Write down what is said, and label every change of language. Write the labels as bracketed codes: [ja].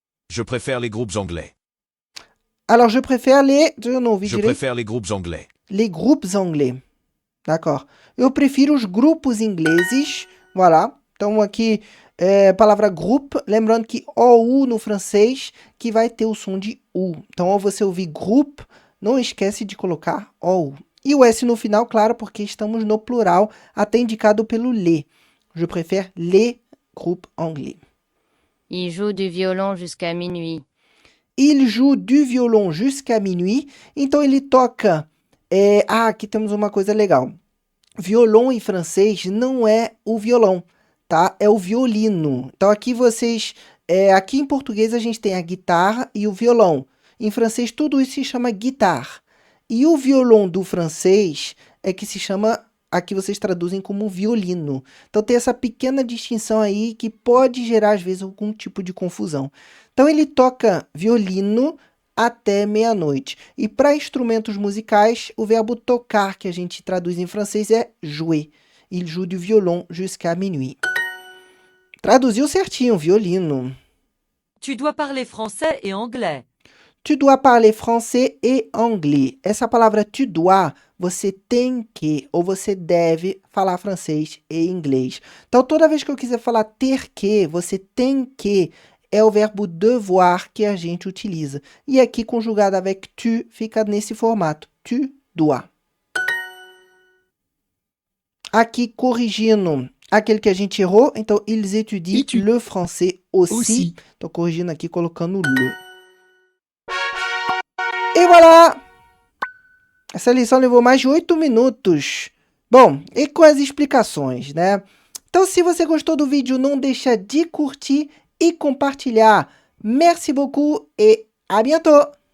[fr] Je préfère les groupes anglais. Alors, je préfère les... [pt] Eu não ouvi [fr] Je [pt] direito. [fr] préfère les groupes anglais. Les groupes anglais. D'accord. [pt] Eu prefiro os grupos ingleses. Voilà. Então, aqui, palavra groupe. Lembrando que OU no francês, que vai ter o som de U. Então, ao você ouvir groupe, não esquece de colocar OU. E o S no final, claro, porque estamos no plural, até indicado pelo les. [fr] Je préfère les groupes anglais. Il joue du violon jusqu'à minuit. Il joue du violon jusqu'à minuit. [pt] Então, ele toca... aqui temos uma coisa legal. Violon em francês não é o violão, tá? É o violino. Então, aqui vocês... aqui em português a gente tem a guitarra e o violão. Em francês, tudo isso se chama guitare. E o violão do francês é que se chama... Aqui vocês traduzem como violino. Então, tem essa pequena distinção aí que pode gerar, às vezes, algum tipo de confusão. Então, ele toca violino até meia-noite. E para instrumentos musicais, o verbo tocar, que a gente traduz em francês, é jouer. [fr] Il joue du violon jusqu'à minuit. [pt] Traduziu certinho, violino. [fr] Tu dois parler français et anglais. Tu dois parler français et anglais. [pt] Essa palavra tu dois, você tem que ou você deve falar francês e inglês. Então, toda vez que eu quiser falar ter que, você tem que, é o verbo devoir que a gente utiliza. E aqui, conjugado [fr] avec tu, [pt] fica nesse formato. Tu dois. Aqui, corrigindo aquele que a gente errou. Então, [fr] ils étudient le français aussi. [pt] Estou corrigindo aqui, colocando le. E voilà! Essa lição levou mais de 8 minutos. Bom, e com as explicações, né? Então, se você gostou do vídeo, não deixa de curtir e compartilhar. [fr] Merci beaucoup et à bientôt!